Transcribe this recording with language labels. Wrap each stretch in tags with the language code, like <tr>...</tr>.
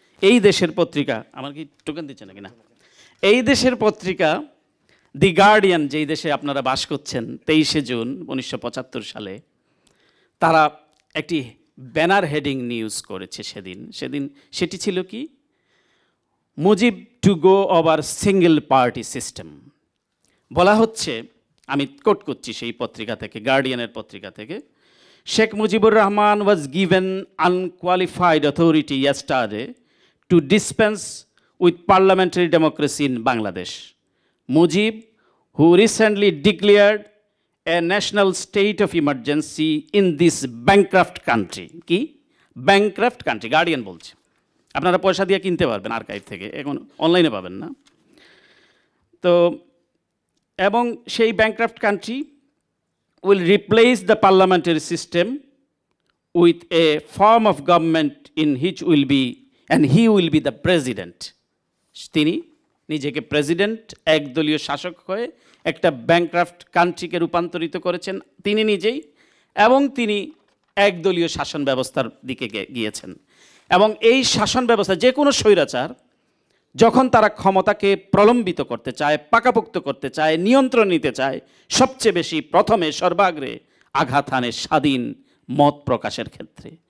<bn>এই দেশের পত্রিকা, আমার কি টোকেন দিচ্ছে নাকি না, এই দেশের পত্রিকা দি গার্ডিয়ান, যেই দেশে আপনারা বাস করছেন, 23শে জুন 1975 সালে তারা একটি ব্যানার হেডিং নিউজ করেছে সেদিন সেটি ছিল কি,</bn> <en>Mujib to go over single party system.</en> <bn>বলা হচ্ছে, আমি কোট করছি সেই পত্রিকা থেকে,</bn> <en>গার্ডিয়ানের পত্রিকা থেকে, Sheikh Mujibur Rahman was given unqualified authority yesterday to dispense with parliamentary democracy in Bangladesh. Mujib, who recently declared a national state of emergency in this bankrupt country.</en> <bn>কি</bn> <en>bankrupt country,</en> <bn>গার্ডিয়ান বলছে। আপনারা পয়সা দিয়ে কিনতে পারবেন আর্কাইভ থেকে, এখন অনলাইনে পাবেন না তো। এবং সেই</bn> <en>bankrupt country will replace the parliamentary system with a form of government in which will be, and he will be the president.</en> <bn>তিনি নিজেকে প্রেসিডেন্ট, একদলীয় শাসক হয়ে একটা ব্যাংক্রাফট কান্ট্রিকে রূপান্তরিত করেছেন তিনি নিজেই, এবং তিনি একদলীয় শাসন ব্যবস্থার দিকে গিয়েছেন। এবং এই শাসন ব্যবস্থা, যে কোনো স্বৈরাচার যখন তারা ক্ষমতাকে প্রলম্বিত করতে চায়, পাকাপোক্ত করতে চায়, নিয়ন্ত্রণ নিতে চায়, সবচেয়ে বেশি প্রথমে সর্বাগ্রে আঘাত হানে স্বাধীন মত প্রকাশের ক্ষেত্রে।</bn>